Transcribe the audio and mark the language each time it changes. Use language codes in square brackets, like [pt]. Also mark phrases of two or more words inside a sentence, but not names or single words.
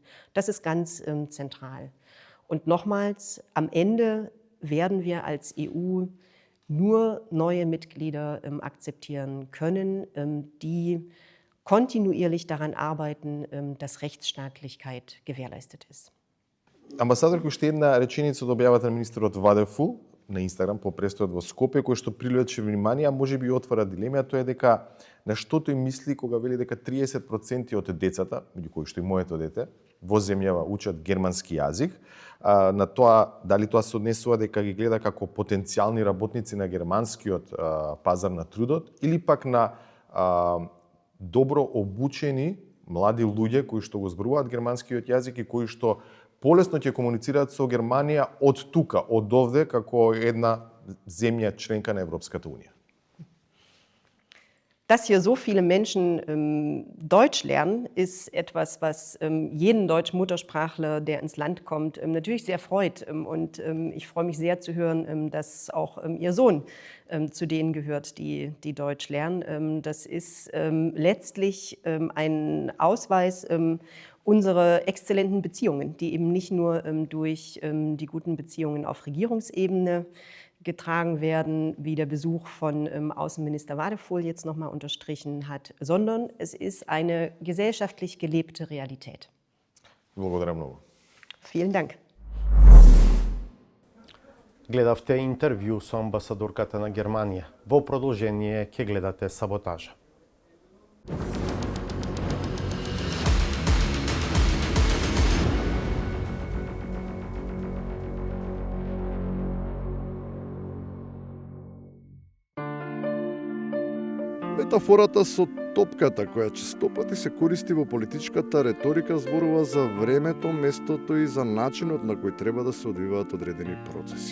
[de] Das ist ganz zentral. Und nochmals, am Ende werden wir als EU nur neue Mitglieder akzeptieren können, die kontinuierlich daran arbeiten, dass Rechtsstaatlichkeit gewährleistet ist. [mk] Амбасадор, уште една реченица од објавата на министерот Вадефул на Инстаграм по престојот во Скопје, кој што привлече внимание, а може би отвара дилема, тоа е дека на што тој мисли кога вели дека 30% од децата, меѓу кои што и моето дете, во земјава учат германски јазик, на тоа дали тоа се однесува дека ги гледа како потенцијални работници на германскиот пазар на трудот или пак на добро обучени млади луѓе кои што го зборуваат германскиот јазик и кои што полесно ќе комуницираат со Германија од тука, од овде, како една земја членка на Европската Унија. [de] Dass hier so viele Menschen Deutsch lernen, ist etwas, was jeden Deutsch-Muttersprachler, der ins Land kommt, natürlich sehr freut. Und ich freue mich sehr zu hören, dass auch Ihr Sohn zu denen gehört, die Deutsch lernen. Das ist letztlich ein Ausweis unsere exzellenten Beziehungen, die eben nicht nur durch die guten Beziehungen auf Regierungsebene getragen werden, wie der Besuch von Außenminister Wadefull jetzt nochmal unterstrichen hat, sondern es ist eine gesellschaftlich gelebte Realität. [bg] Благодаря много. [de] Vielen Dank. [mk] Гледавте интервју со амбасадорката на Германија. Во продолжение ќе гледате Саботажа. Метафората со топката, која честопати се користи во политичката реторика, зборува за времето, местото и за начинот на кој треба да се одвиваат одредени процеси.